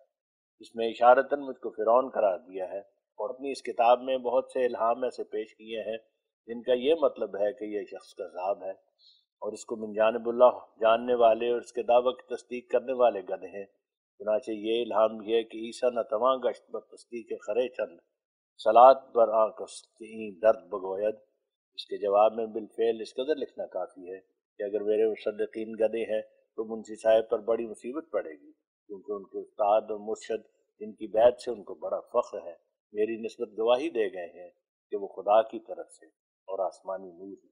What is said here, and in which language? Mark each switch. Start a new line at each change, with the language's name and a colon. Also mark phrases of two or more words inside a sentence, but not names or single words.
Urdu: اس میں اشارتاً مجھ کو فرعون قرار دیا ہے، اور اپنی اس کتاب میں بہت سے الہام ایسے پیش کیے ہیں جن کا یہ مطلب ہے کہ یہ شخص کذاب ہے، اور اس کو
Arabic: من جانب اللہ
Urdu: جاننے والے اور اس کے دعوی کی تصدیق کرنے والے گدھے ہیں۔ چنانچہ یہ الہام بھی ہے کہ
Persian: عیسیٰ نہ تواں گشت بر تصدیق خرے چند صلات بر آنکس کی درد بگوید۔
Urdu: اس کے جواب میں بالفعل اس قدر لکھنا کافی ہے کہ اگر میرے مصدقین گدھے ہیں تو منشی صاحب پر بڑی مصیبت پڑے گی، کیونکہ ان کے استاد اور مرشد جن کی بیعت سے ان کو بڑا فخر ہے میری نسبت گواہی دے گئے ہیں کہ وہ خدا کی طرف سے اور آسمانی نور ہے۔